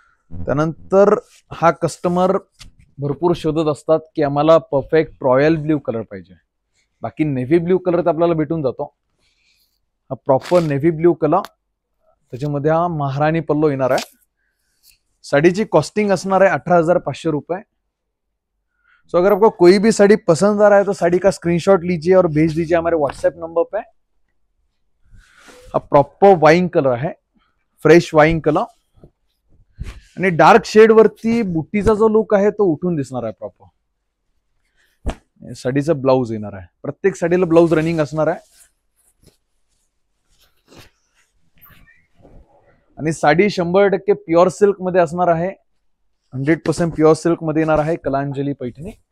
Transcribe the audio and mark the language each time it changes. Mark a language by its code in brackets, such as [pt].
[mr] त्यानंतर हा कस्टमर भरपूर शोधत असतात की आम्हाला परफेक्ट रॉयल ब्ल्यू कलर पाहिजे. बाकी नेव्ही ब्ल्यू कलर तर आपल्याला भेटून जातो. हा प्रॉपर नेव्ही ब्ल्यू कलर. त्याच्यामध्ये हा महाराणी पल्लू येणार आहे. साडीची कॉस्टिंग असणार है 18,500 रुपए. [hi] सो अगर आपको कोई भी साड़ी पसंद आ रहा है तो साड़ी का स्क्रीनशॉट लीजिए और भेज दीजिए हमारे व्हाट्सएप नंबर पे. हा प्रॉपर वाइन कलर है, फ्रेश वाइन कलर. [mr] आणि डार्क शेड वरती बुट्टीचा जो लुक आहे तो उठून दिसणार आहे प्रॉपर. साडीचं ब्लाऊज येणार आहे. प्रत्येक साडीला ब्लाऊज रनिंग असणार आहे. आणि साडी 100% प्युअर सिल्क मध्ये असणार आहे. 100% प्युअर सिल्क मध्ये येणार आहे कलांजली पैठणी.